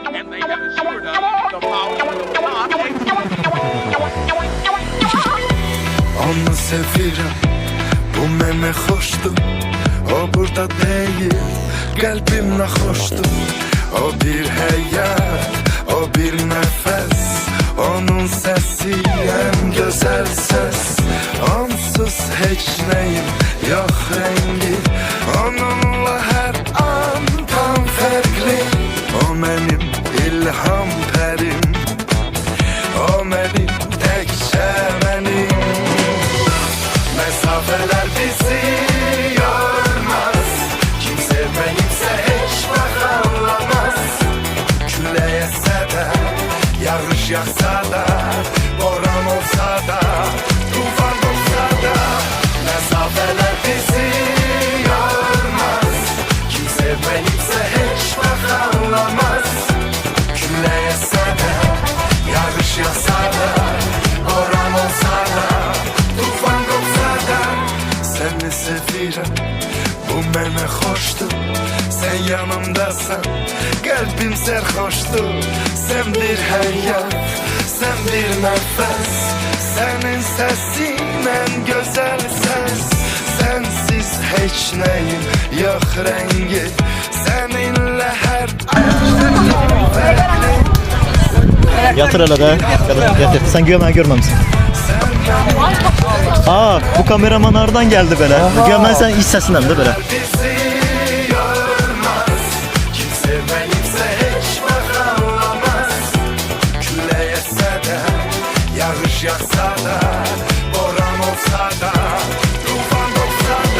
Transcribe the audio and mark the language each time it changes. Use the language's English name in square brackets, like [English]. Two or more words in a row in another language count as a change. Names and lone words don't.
[English] they have assured us the power will not [Azerbaijani] Onu sevirəm, bu mənə xoşdur. O burada deyil, qəlbimlə xoşdur. O bir həyat, o bir nəfəs. Onun səsi ən gözəl səs. Onsuz heç nəyim yox rəngi. Onunla hər an tam fərqli. O mənim ilham pərim. O mənim təkcə mənim. [Turkish] Mesafeler bizi yormaz. Kim sevmeyipse hiç anlamaz. Küle yetse de, yağış yağsa da, boran olsa da, tufan olsa da. Mesafeler bizi yormaz. Kim sevmeyipse hiç anlamaz. Küle yetse de, yağış yağsa da, boran olsa da, tufan olsa da. [Azerbaijani] Seni sevirəm, bu mənə xoşdur. Sən yanımdasan, qəlbim sərxoşdur. Sən bir həyat, sən bir nəfəs. Sənin səsin ən gözəl səs. Sənsiz heç nəyim yox rəngi. Səninlə hər an fərqli. [Turkish] Yatır hele de. Yatır. Sen güya ben görmemişsin. Aa, bu kameraman oradan geldi böyle. Güya ben sen iç sesinden de böyle. Bizi yormaz. Kim sevmeyipse hiç anlamaz. Küle yetse de, yağış yağsa da, boran olsa da, tufan olsa da.